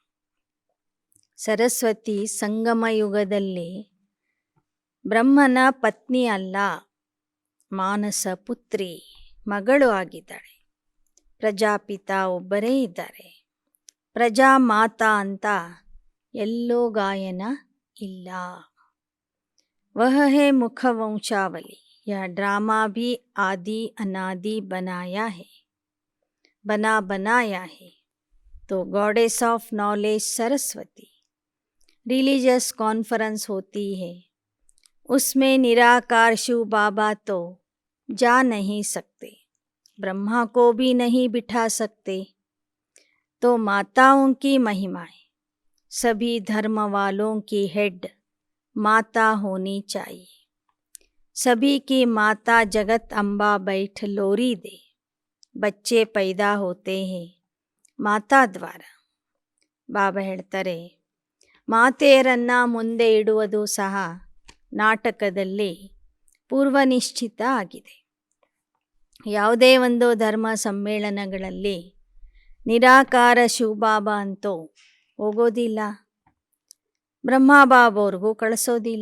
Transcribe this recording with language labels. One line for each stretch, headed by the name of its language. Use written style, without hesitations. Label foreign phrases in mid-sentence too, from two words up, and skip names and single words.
Kannada: ಸರಸ್ವತಿ ಸಂಗಮ ಯುಗದಲ್ಲಿ ಬ್ರಹ್ಮನ ಪತ್ನಿ ಅಲ್ಲ, ಮಾನಸ ಪುತ್ರಿ, ಮಗಳು ಆಗಿದ್ದಾಳೆ. ಪ್ರಜಾಪಿತ ಒಬ್ಬರೇ ಇದ್ದಾರೆ. ಪ್ರಜಾ ಮಾತಾ ಅಂತ ಎಲ್ಲೋ ಗಾಯನ ಇಲ್ಲ.
Hindi: वह है मुखवंशावली. यह ड्रामा भी आदि अनादि बनाया है. तो
English: goddess of knowledge
Hindi: सरस्वती
English: religious conference
Hindi: होती है, उसमें निराकार शिव बाबा तो जा नहीं सकते, ब्रह्मा को भी नहीं बिठा सकते. तो माताओं की महिमाएं, सभी धर्म वालों की हेड माता होनी चाहिए. सभी की माता जगत अम्बा बैठ लोरी दे. बच्चे पैदा होते हैं माता द्वारा.
Kannada: ಬಾಬಾ ಹೇಳ್ತಾರೆ, ಮಾತೆಯರನ್ನು ಮುಂದೆ ಇಡುವುದು ಸಹ ನಾಟಕದಲ್ಲಿ ಪೂರ್ವನಿಶ್ಚಿತ ಆಗಿದೆ. ಯಾವುದೇ ಒಂದು ಧರ್ಮ ಸಮ್ಮೇಳನಗಳಲ್ಲಿ ನಿರಾಕಾರ ಶಿವಬಾಬಾ ಅಂತೂ ಹೋಗೋದಿಲ್ಲ, ಬ್ರಹ್ಮಬಾಬಾವ್ರಿಗೂ ಕಳಿಸೋದಿಲ್ಲ.